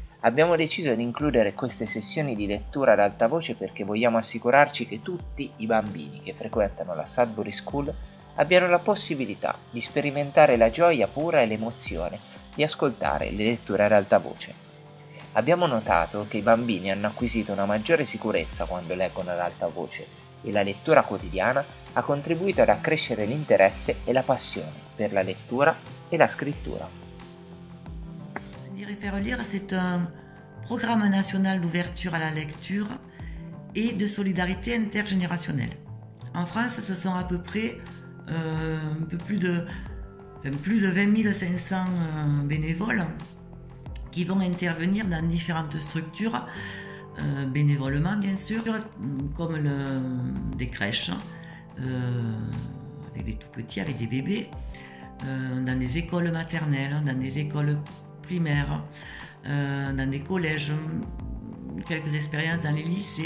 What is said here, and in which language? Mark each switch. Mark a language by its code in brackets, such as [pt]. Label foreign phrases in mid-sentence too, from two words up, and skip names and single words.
[it] Abbiamo deciso di includere queste sessioni di lettura ad alta voce perché vogliamo assicurarci che tutti i bambini che frequentano la Sudbury School abbiano la possibilità di sperimentare la gioia pura e l'emozione di ascoltare le letture ad alta voce. Abbiamo notato che i bambini hanno acquisito una maggiore sicurezza quando leggono ad alta voce e la lettura quotidiana ha contribuito ad accrescere l'interesse e la passione per la lettura et la scrittura. [fr] Faire lire, c'est un programme national d'ouverture à la lecture et de solidarité intergénérationnelle. En France, ce sont à peu près plus de 20 500 bénévoles qui vont intervenir dans différentes structures, bénévolement bien sûr, comme des crèches, avec des tout petits, avec des bébés, dans des écoles maternelles, dans des écoles primaires, dans des collèges, quelques expériences dans les lycées.